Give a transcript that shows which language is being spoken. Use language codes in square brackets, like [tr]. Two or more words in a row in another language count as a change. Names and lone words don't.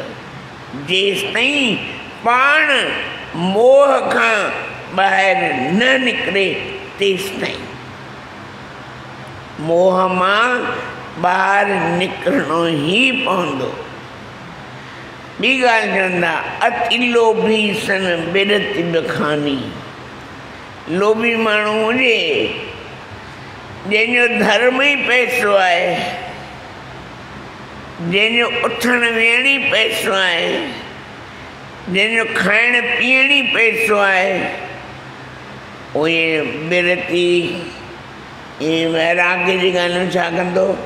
[sd] जेसिताईं पाण मोह खां ॿाहिरि न निकिरे तेसिताईं। मोह मां ॿाहिरि निकिरणो ई पवंदो। ॿी ॻाल्हि चवंदा, [awa] अति लोभी सन बिरति बखानी। [sd] लोभी माण्हू हुजे जंहिंजो धर्म ई पैसो आहे, जंहिंजो उथण वेहण ई पैसो आहे, जंहिंजो खाइण पीअण ई पैसो आहे, उहे बिरती वैराग्य जी ॻाल्हियूं छा कंदो?